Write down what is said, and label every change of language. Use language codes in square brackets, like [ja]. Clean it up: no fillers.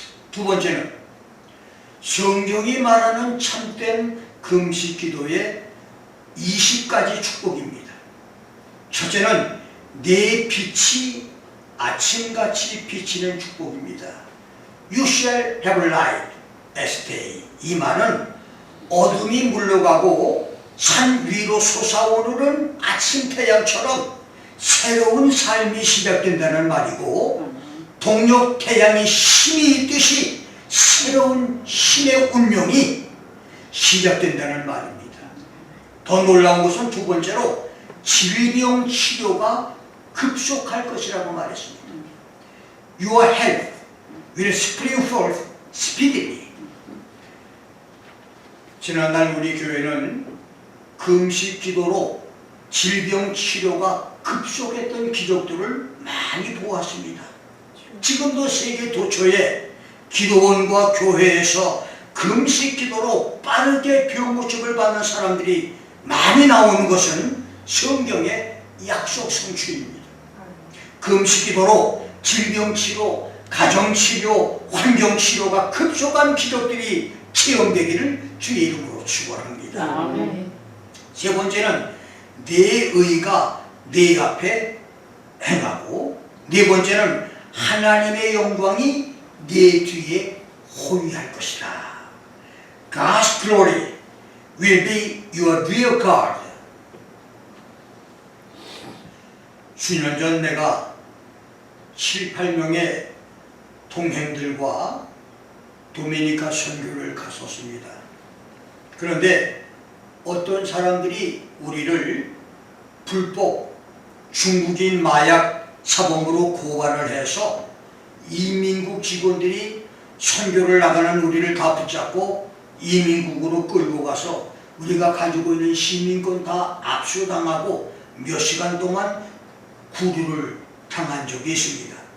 [ko] 두 번째는 성경이 말하는 참된 금식기도의 20가지 축복입니다. 첫째는 내 빛이 아침같이 비치는 축복입니다. [en] You shall have light as day. [ko] 이 말은 어둠이 물러가고 산 위로 솟아오르는 아침 태양처럼 새로운 삶이 시작된다는 말이고, 동력 태양이 힘이 있듯이 새로운 신의 운명이 시작된다는 말입니다. 더 놀라운 것은 두 번째로 질병 치료가 급속할 것이라고 말했습니다. [en] Your health will spring forth speedily. [ko] 지난날 우리 교회는 금식 기도로 질병 치료가 급속했던 기적들을 많이 보았습니다. 지금도 세계 도처에 기도원과 교회에서 금식 기도로 빠르게 병 고침을 받는 사람들이 많이 나오는 것은 성경의 약속 성취입니다. 금식 기도로 질병치료, 가정치료, 환경치료가 급속한 기적들이 체험되기를 주의 이름으로 축원합니다. 아멘. 세 번째는 내 의가 내 앞에 행하고, 네 번째는 하나님의 영광이 내 뒤에 호위할 것이다. [en] God's glory will be your rear guard. [ko] 수년 전 내가 7, 8명의 동행들과 도미니카 선교를 갔었습니다. 그런데 어떤 사람들이 우리를 불법 중국인 마약 사범으로 고발을 해서 이민국 직원들이 선교를 나가는 우리를 다 붙잡고 이민국으로 끌고 가서 우리가 가지고 있는 시민권 다 압수당하고 몇 시간 동안 구류를 당한 적이 있습니다.